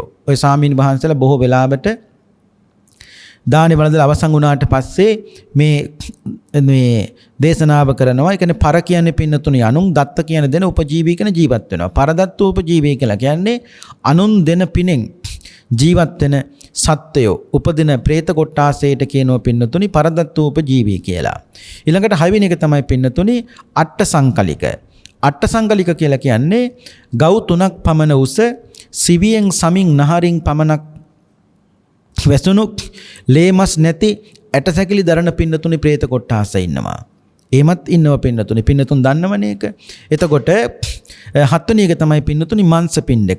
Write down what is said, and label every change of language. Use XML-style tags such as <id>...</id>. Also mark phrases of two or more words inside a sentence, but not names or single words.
<si>ඔය සාමීන් වහන්සේලා බොහෝ වෙලාවට දානි වළඳලා අවසන් වුණාට පස්සේ මේ දේශනාව කරනවා. ඒ කියන්නේ පර කියන්නේ පින්නතුණි අනුන් දත්ත කියන දෙන උපජීවී කියන ජීවත් වෙනවා.</si> <pi>පරදත්ත උපජීවී</pi> <si>කියලා කියන්නේ අනුන් දෙන පිනෙන් ජීවත් වෙන සත්වයෝ උපදින പ്രേත කොට්ටාසයට කියනවා පින්නතුණි</si> <pi>පරදත්ත උපජීවී</pi> <si>කියලා. ඊළඟට 6 වෙනි එක තමයි පින්නතුණි</si> <pi>අට්ඨ සංකලික. අට්ඨ සංකලික</pi> <si>කියලා කියන්නේ ගව් 3ක් පමණ උස සිවියෙන් සමින් නහරින් පමණක් වැසුණු ලේමස් නැති ඇටසැකිලි දරන පින්නතුනි പ്രേත කොට්ටාස ඉන්නවා. එහෙමත් ඉන්නව පින්නතුනි. පින්නතුන් දන්නවනේ ඒක. එතකොට 7 වෙනි එක තමයි පින්නතුනි මාංශපිණ්ඩක.</si>